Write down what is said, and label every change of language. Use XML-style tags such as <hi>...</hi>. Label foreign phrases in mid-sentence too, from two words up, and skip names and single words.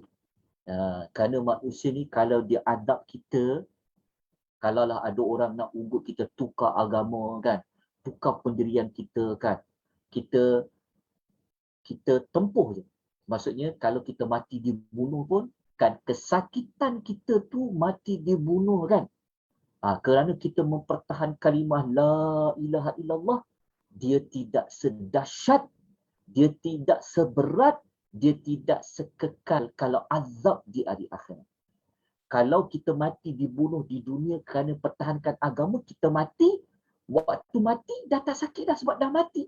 <ms>Kerana manusia ni kalau dia adab kita, kalaulah ada orang nak ugut kita, tukar agama kan, tukar pendirian kita kan, kita tempuh je. Maksudnya kalau kita mati dibunuh pun kan, kesakitan kita tu mati dibunuh kan. Kerana kita mempertahankan kalimah</ms> <ar>لا إله إلا الله,</ar> <ms>dia tidak sedahsyat, dia tidak seberat, dia tidak sekekal kalau azab di hari akhirat. Kalau kita mati dibunuh di dunia kerana pertahankan agama, kita mati, waktu mati dah tak sakit dah sebab dah mati.</ms>